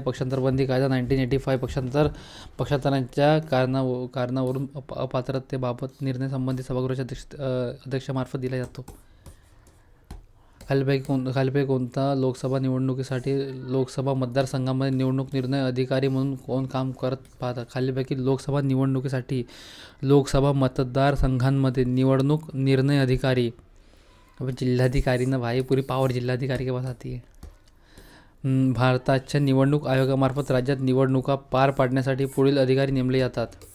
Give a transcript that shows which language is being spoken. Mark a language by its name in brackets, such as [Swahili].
[Marathi] पक्षांतर बंदी कायदा 1985 पक्षांतराच्या कारणावरून अपात्रतेबाबत निर्णय संबंधित सभागृहाच्या अध्यक्षामार्फत दिला जातो. खालीलपैकी कोणता लोकसभा निवडणुकीसाठी लोकसभा मतदारसंघामध्ये निवडणूक निर्णय अधिकारी म्हणून कोण काम करत पाहतात? खालीलपैकी लोकसभा निवडणुकीसाठी लोकसभा मतदारसंघांमध्ये निवडणूक निर्णय अधिकारी. [Hindi] अब जिल्हाधिकारी ना भाई, पूरी पावर जिल्हाधिकारी के पास आती है. [Marathi] भारताच्या निवडणूक आयोगामार्फत राज्यात निवडणुका पार पाडण्यासाठी पुढील अधिकारी नेमले जातात.